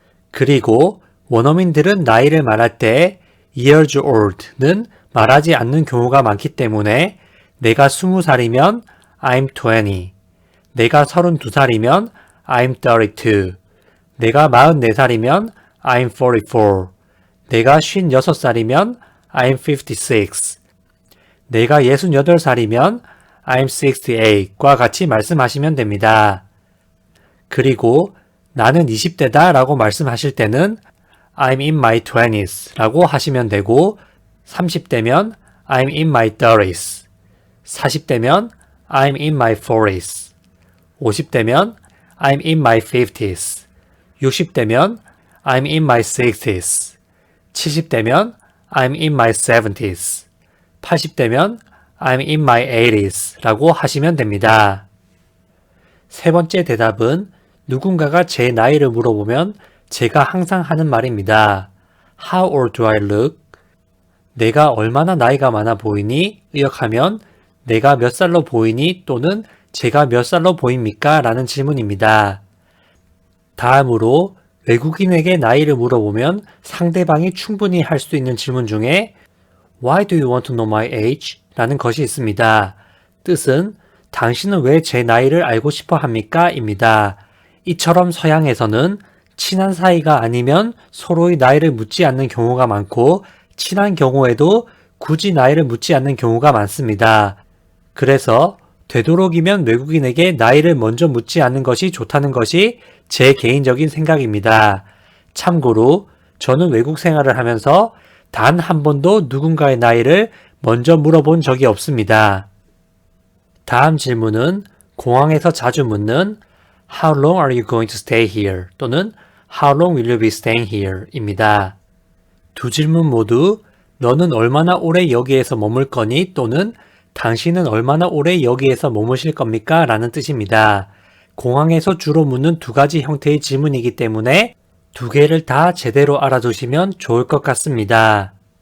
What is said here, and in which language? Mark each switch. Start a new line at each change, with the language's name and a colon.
Korean: 그리고 원어민들은 나이를 말할 때 years old는 말하지 않는 경우가 많기 때문에 내가 20살이면
English: I'm 20,
Korean: 내가 32살이면
English: I'm 32,
Korean: 내가 44살이면
English: I'm 44,
Korean: 내가 56살이면
English: I'm 56,
Korean: 내가 68살이면
English: I'm 68
Korean: 과 같이 말씀하시면 됩니다. 그리고 나는 20대다 라고 말씀하실 때는
English: I'm in my 20s
Korean: 라고 하시면 되고 30대면
English: I'm in my 30s,
Korean: 40대면
English: I'm in my 40s,
Korean: 50대면
English: I'm in my 50s,
Korean: 60대면
English: I'm in my 60s,
Korean: 70대면
English: I'm in my 70s,
Korean: 80대면
English: I'm in my 80s
Korean: 라고 하시면 됩니다. 세 번째 대답은 누군가가 제 나이를 물어보면 제가 항상 하는 말입니다.
English: How old do I look?
Korean: 내가 얼마나 나이가 많아 보이니? 의역하면 내가 몇 살로 보이니? 또는 제가 몇 살로 보입니까? 라는 질문입니다. 다음으로 외국인에게 나이를 물어보면 상대방이 충분히 할 수 있는 질문 중에
English: Why do you want to know my age?
Korean: 라는 것이 있습니다. 뜻은 당신은 왜 제 나이를 알고 싶어 합니까? 입니다. 이처럼 서양에서는 친한 사이가 아니면 서로의 나이를 묻지 않는 경우가 많고 친한 경우에도 굳이 나이를 묻지 않는 경우가 많습니다. 그래서 되도록이면 외국인에게 나이를 먼저 묻지 않는 것이 좋다는 것이 제 개인적인 생각입니다. 참고로 저는 외국 생활을 하면서 단 한 번도 누군가의 나이를 먼저 물어본 적이 없습니다. 다음 질문은 공항에서 자주 묻는
English: How long are you going to stay here? 또는 How long will you be staying here? 입니다.
Korean: 두 질문 모두 너는 얼마나 오래 여기에서 머물 거니? 또는 당신은 얼마나 오래 여기에서 머무실 겁니까? 라는 뜻입니다. 공항에서 주로 묻는 두 가지 형태의 질문이기 때문에 두 개를 다 제대로 알아두시면 좋을 것 같습니다.